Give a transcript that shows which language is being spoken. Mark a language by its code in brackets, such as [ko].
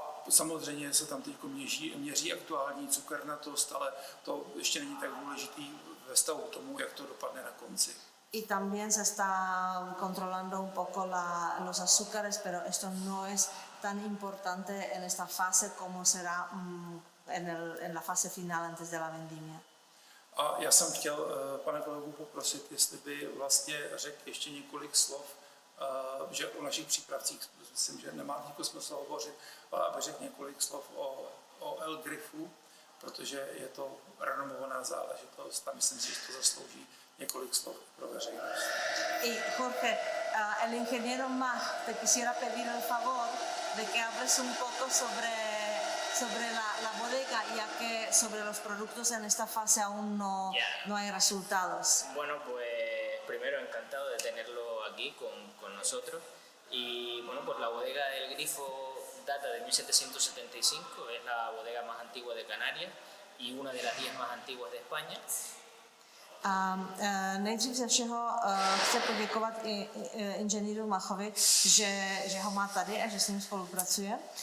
[cs] samozřejmě se tam teď měří aktuální cukernatost, ale to ještě není tak důležitý ve vztahu k tomu, jak to dopadne na konci. [es] Y también se está controlando un poco los azúcares, pero esto no es tan importante en esta fase como será en la fase final antes de la vendimia. [cs] A já jsem chtěl pana kolegu poprosit, jestli by vlastně řekl ještě několik slov, že o našich přípravcích, myslím, že nemá smysl hovořit, ale aby řekl několik slov o El Grifu, protože je to renomovaná záležitost a myslím si, že to zaslouží několik slov pro veřejnost. [es] Y Jorge, el ingeniero Mach, te quisiera pedir el favor de que hables un poco sobre la bodega, ya que sobre los productos en esta fase aún no hay resultados. Bueno, pues primero encantado de tenerlo aquí con nosotros. Y bueno, pues la bodega del Grifo data de 1775, es la bodega más antigua de Canarias y una de las 10 más antiguas de España. [cs] A nejdřív ze všeho chci poděkovat i inženýru Machovi, že ho má tady a že s ním spolupracuje.